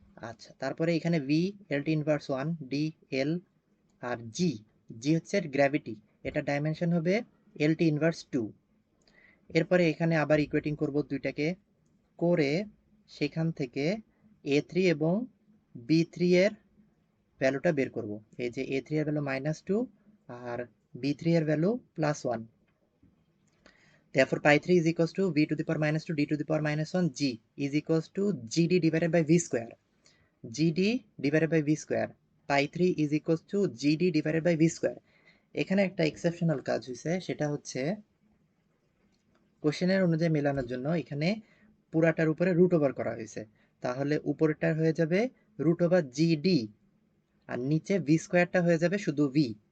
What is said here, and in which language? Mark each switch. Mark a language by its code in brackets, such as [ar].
[bn] আচ্ছা, তারপরে এখানে v lt inverse 1 d l আর g হচ্ছে গ্র্যাভিটি, এটা ডাইমেনশন হবে lt ইনভার্স 2। এরপরে এখানে আবার ইকুয়েটিং করব দুইটাকে করে সেখান থেকে a3 এবং b3 এর ভ্যালুটা বের করব। এই যে a3 এর ভ্যালু -2 আর b3 এর value +1। [en] Therefore pi 3 is equals to v to the power -2 d to the power -1 g is equals to gd divided by v square, gd divided by v square, pi 3 is equals to gd divided by v square। [bn] এখানে একটা exceptional কাজ হয়েছে, সেটা হচ্ছে কোশ্চেনের অনুযায়ী মেলানোর জন্য এখানে পুরাটার উপরে রুট ওভার করা হয়েছে, তাহলে উপরেরটা হয়ে যাবে রুট ওভার জিডি আর নিচে ভি স্কোয়ারটা হয়ে যাবে শুধু ভি।